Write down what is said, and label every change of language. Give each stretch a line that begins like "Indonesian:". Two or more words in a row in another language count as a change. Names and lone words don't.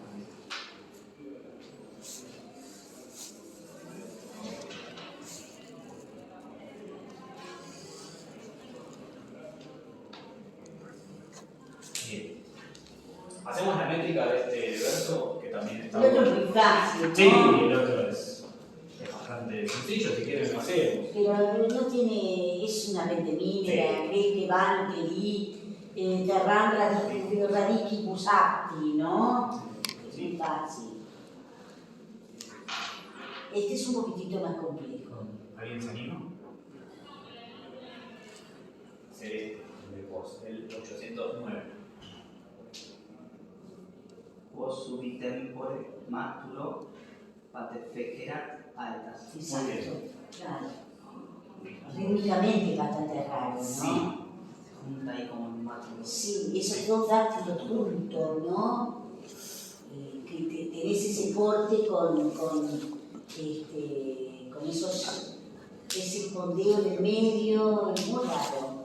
Spanish: Bien. Hacemos la métrica de este verso, que también está El otro es muy fácil, ¿no? Sí, el otro es bastante sencillo, si quieren lo hacemos. Pero no tiene, es una pentemínera, que van, que di,
Latin: terran radicibus apti,
Spanish: ¿no? Es muy fácil. Este es un poquitito más complejo. ¿Alguien se anima? ser este, el de vos, el 809.
Latin: Vos subi tempore maturo patefecerat altas.
Spanish: Exacto, claro. Rítmicamente bastante raro, ¿no? Sí. Se junta ahí como un maturo. Sí, esos dos dáctilos juntos, ¿no? Que tenés ese porte con ese fondeo en el medio, es muy raro.